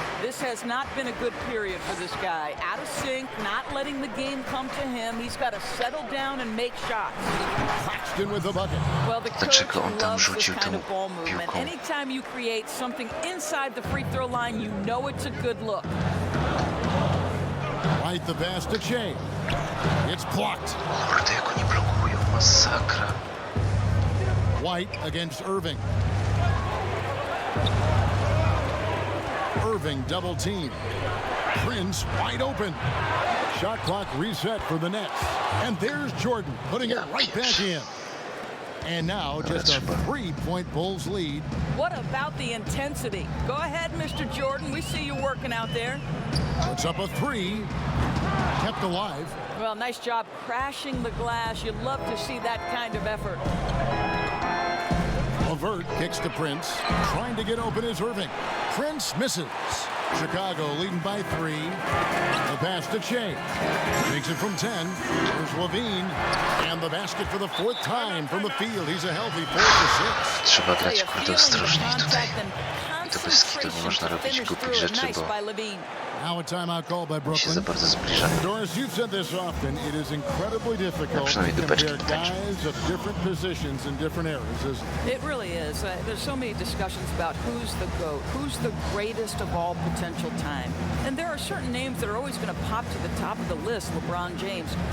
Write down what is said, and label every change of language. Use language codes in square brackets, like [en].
[en] This has not been a good period for this guy. Out of sync, not letting the game come to him. He's got to settle down and make shots. Claxton with the bucket. Well, the coach loves this kind of ball movement. Anytime you create something inside the free throw line, you know it's a good look. Right the pass to Che. It's blocked. [pl] Kurde, jak oni blokują, masakra. [en] White against Irving. Irving double team. Prince wide open. Shot clock reset for the Nets. And there's Jordan putting it right back in. And now just a 3-point Bulls lead. What about the intensity? Go ahead, Mr. Jordan. We see you working out there. Puts up a 3. Kept alive. Well, nice job crashing the glass. You love to see that kind of effort. LeVert kicks to Prince. Trying to get open is Irving. Prince misses. Chicago leading by 3. The pass to Che. Makes it from 10. There's Levine. And the basket for the 4th time from the field. He's a healthy 4 for 6. [pl] Trzeba grać kurde ostrożniej tutaj. I to bez kitu nie można robić głupich rzeczy, bo [en] Now a timeout call by [pl] się [en] Brooklyn. [pl] za bardzo zbliżamy. [en] Doris, you've said this often. It is incredibly difficult to compare guys of different positions in different eras, isn't it? It really is. There's so many discussions about who's the GOAT, who's the greatest of all potential time. And there are certain names that are always going to pop to the top of the list, LeBron James.